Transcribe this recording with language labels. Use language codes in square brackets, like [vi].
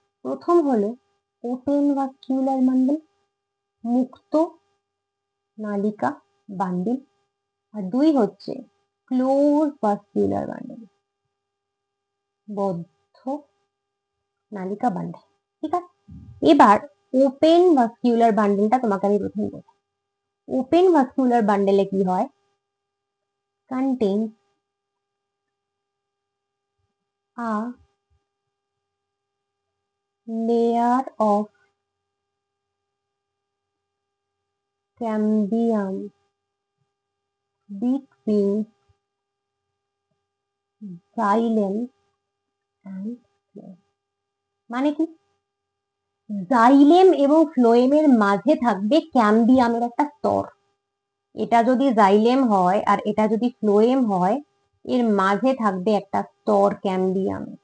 [bn] প্রথম হলো open ভাস্কিউলার bundle, মুক্ত নালিকা বান্ডিল। আর দুই হচ্ছে ক্লোজ ভাস্কিউলার বান্ডল, বদ্ধ নালিকা বান্ডল। ঠিক আছে, এবার ওপেন ভাস্কিউলার বান্ডলটা তোমাকে আমি প্রথম বলবো। ওপেন ভাস্কুলার বান্ডেলে কি হয়? [en] contains a layer of cambium between xylem and phloem। [bn] মানে কি? জাইলেম এবং ফ্লোয়েমের মাঝে থাকবে ক্যাম্বিয়ামের একটা স্তর। এটা যদি জাইলেম হয় আর এটা যদি ফ্লোয়েম হয়, এর মাঝে থাকবে একটা স্তর ক্যাম্বিয়াম।